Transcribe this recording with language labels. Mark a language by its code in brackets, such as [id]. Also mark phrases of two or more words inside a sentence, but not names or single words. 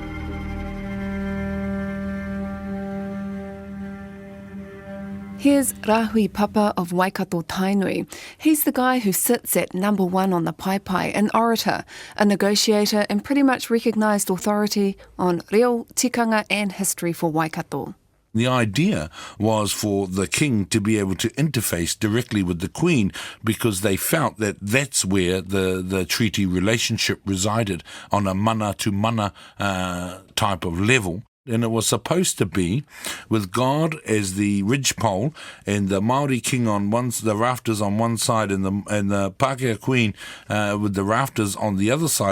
[en] Here's Rahui Papa of Waikato Tainui. He's the guy who sits at number 1 on the paipai, an orator, a negotiator and pretty much recognised authority on [mi] reo, tikanga [en] and history for Waikato. The idea was for the king to be able to interface directly with the queen because they felt that that's where the treaty relationship resided, on a mana-to-mana type of level. And it was supposed to be with God as the ridgepole and the Māori king on the rafters on one side and the Pākehā queen with the rafters on the other side.